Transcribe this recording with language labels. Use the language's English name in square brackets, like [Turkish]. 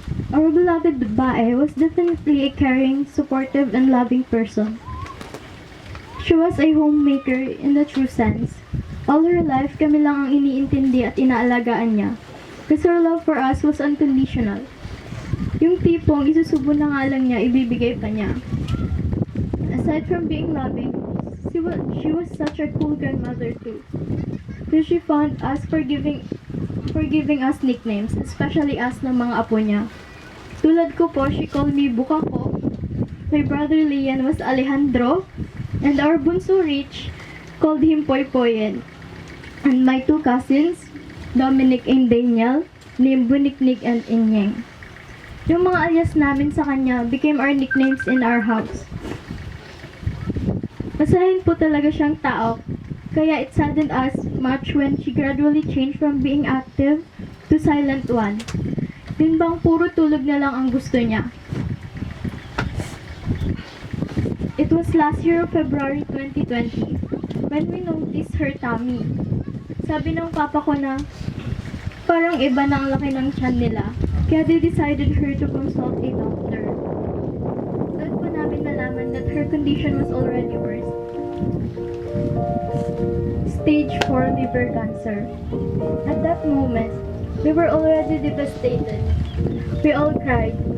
[English] Our beloved Bae was definitely a caring, supportive, and loving person. She was a homemaker in the true sense. All her life, [Filipino] kami lang ang iniintindi at inaalagaan niya. [English] Because her love for us was unconditional. [Filipino] Yung tipong isusubo na nga lang niya, ibibigay pa niya. [English] Aside from being loving, she was such a cool grandmother too. Because she found us for giving us nicknames, especially us [Filipino] ng mga apo niya. Tulad ko po, [English] she called me Buka ko. My brother Lian was Alejandro, and our bunso Rich called him Poy Poyen. And my two cousins, Dominic and Daniel, named Buniknik and Inyeng. [Filipino] Yung mga alias namin sa kanya [English] became our nicknames in our house. [Filipino] Masahin po talaga siyang tao, kaya [English] it saddened us much when she gradually changed from being active to silent one. [Filipino] Yun bang puro tulog na lang ang gusto niya. [English] It was last year of February 2020 when we noticed her tummy. [Filipino] Sabi ng papa ko na parang iba na ang laki ng tiyan nila. [English] Kaya they decided her to consult a doctor. [Filipino] Doon po namin nalaman [English] that her condition was already worse. Stage 4 liver cancer. At that moment, we were already devastated. We all cried.